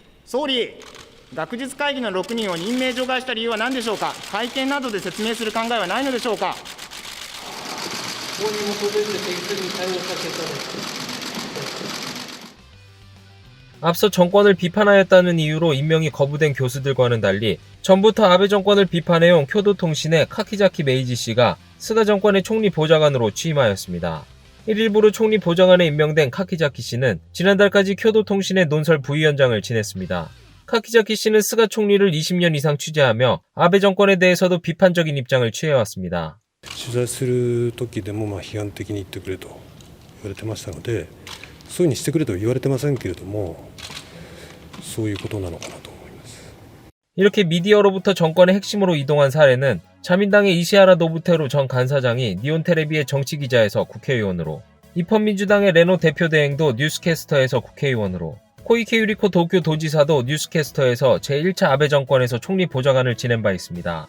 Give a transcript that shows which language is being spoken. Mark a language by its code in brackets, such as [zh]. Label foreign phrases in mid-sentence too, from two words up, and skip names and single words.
[ja] 総理、学術会議の6人を任命除外した理由は何でしょうか。会見などで説明する考えはないのでしょうか。法に基づいて適切に対応した結果です。 [ko] 앞서 정권을 비판하였다는 이유로 임명이 거부된 교수들과는 달리 전부터 아베 정권을 비판해온 교도통신의 카키자키 메이지 씨가 스가 정권의 총리 보좌관으로 취임하였습니다. 1일부로 총리 보좌관에 임명된 카키자키 씨는 지난달까지 교도통신의 논설 부위원장을 지냈습니다. 카키자키 씨는 스가 총리를 20년 이상 취재하며 아베 정권에 대해서도 비판적인 입장을 취해왔습니다. [ja] 取材する時でも批判的に言ってくれと言われてましたので、そういうふうにしてくれとは言われてませんけれども、そういうことなのかなと思います。 [ko] 이렇게 미디어로부터 정권의 핵심으로 이동한 사례는 자민당의 이시하라 노부테루 전 간사장이 니온테레비의 정치기자에서 국회의원으로, 입헌민주당의 레노 대표대행도 뉴스캐스터에서 국회의원으로, 코이케 유리코 도쿄 도지사도 뉴스캐스터에서 제1차 아베 정권에서 총리 보좌관을 지낸 바 있습니다.